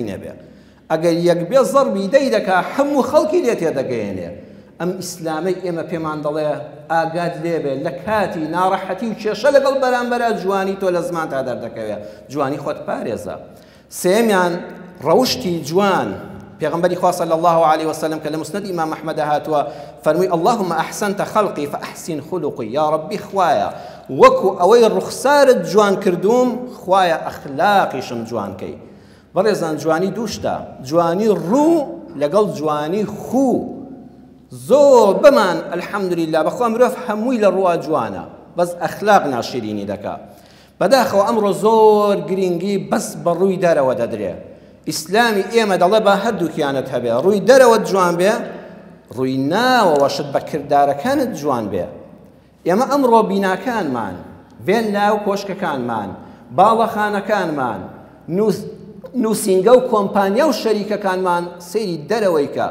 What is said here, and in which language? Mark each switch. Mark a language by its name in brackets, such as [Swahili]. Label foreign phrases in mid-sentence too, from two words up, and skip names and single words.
[Central Kurdish] نەبێ ئەگەر یەک بێ زەڕبی دەی دەکا هەموو خەڵکی لێ تێدەگەیەنێ ئەم ئیسلامەی ئێمە پێمان دەڵێ ئاگات لێبێ لە کاتی ناڕەحەتی و کێشە لەگەڵ بەرامبەرە جوانی تۆ لە زمان تا دەردەکەوێت جوانی خۆت پارێزە سێمیان ڕەوشتی جوان پێغەمبەری خوا [Arabic] صلی الله عليه وسلم [Central Kurdish] کە لە مسند ئیمام ئەحمەد هاتووە فەرمووی [Arabic] اللهم أحسنت خلقي فأحسن خلقي [Central Kurdish] یا ربی خوایە وەکو ئەوەی ڕوخسارت جوان کردوم خوایە ئەخلاقیشم جوان کەی بەڕێزان جوانی دووشتە جوانی ڕوو لەگەڵ جوانی خوو زۆر بمان الحەمدولله بەخوا مرۆڤ هەمووی لە ڕووا جوانە بەس ئەخلاق ناشرینی دەکا بەداخەوە ئەمڕۆ زۆر گرنگی بەس بە ڕووی دەرەوە دەدرێ ئیسلامی ئێمە دەڵێ بە هەردووکیانت هەبێ ڕووی دەرەوە جوان بێ ڕووی ناوەوەشت بە کردارەکانت جوان بێ ئێمە ئەمڕۆ بیناکانمان بێن ناو کۆشکەکانمان باڵەخانەکانمان نووسینگە و کۆمپانیا و شەریکەکانمان سەیری دەرەوەی کە